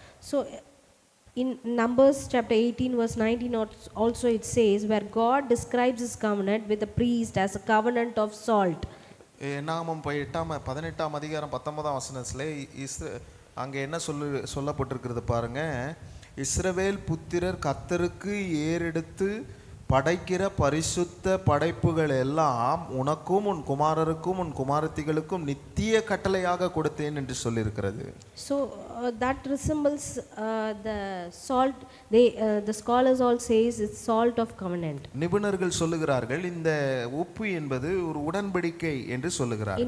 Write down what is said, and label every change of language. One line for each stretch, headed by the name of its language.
English: So in Numbers chapter 18 verse 19 also it says, where God describes his covenant with the priest as a covenant of salt.
Tamil: நாமம் 18ஆம் அதிகாரம் 19ஆம் வசனத்திலே அங்கே என்ன சொல்லப்பட்டிருக்கிறது பாருங்க. இஸ்ரவேல் புத்திரர் கர்த்தருக்கு ஏறெடுத்து படைக்கிற பரிசுத்த படைப்புகள் எல்லாம் உனக்கும் உன் குமாரருக்கும் உன் குமாரத்திகளுக்கும் நித்திய கட்டளையாக கொடுத்தேன் என்று சொல்லியிருக்கிறது.
English: So that resembles the salt. The scholars all says it's salt of covenant.
Tamil: நிபுணர்கள் சொல்லுகிறார்கள் இந்த உப்பு என்பது ஒரு உடன்படிக்கை என்று சொல்லுகிறார்கள்.